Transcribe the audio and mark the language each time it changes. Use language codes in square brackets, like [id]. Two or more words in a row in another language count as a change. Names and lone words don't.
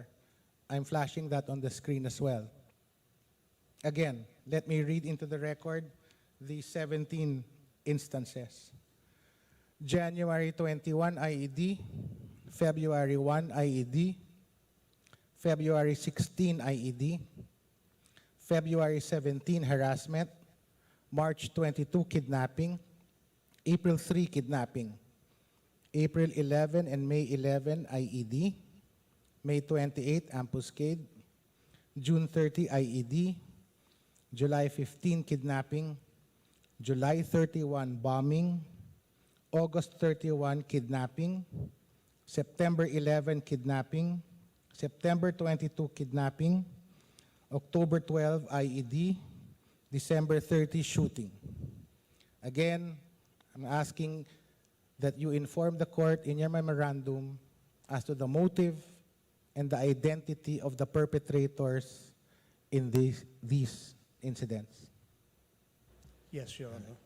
[en] I'm flashing that on the screen as well. Again, let me read into the record the 17 instances. January 21, IED. February 1, IED. February 16, IED. February 17, harassment. March 22, kidnapping. April 3, kidnapping. April 11 and May 11, IED. May 28, ambuscade. June 30, IED. July 15, kidnapping. July 31, bombing. August 31, kidnapping. September 11, kidnapping. September 22, kidnapping. October 12, IED. December 30, shooting. Again, I'm asking that you inform the court in your memorandum as to the motive and the identity of the perpetrators in these incidents. Yes, Your Honor.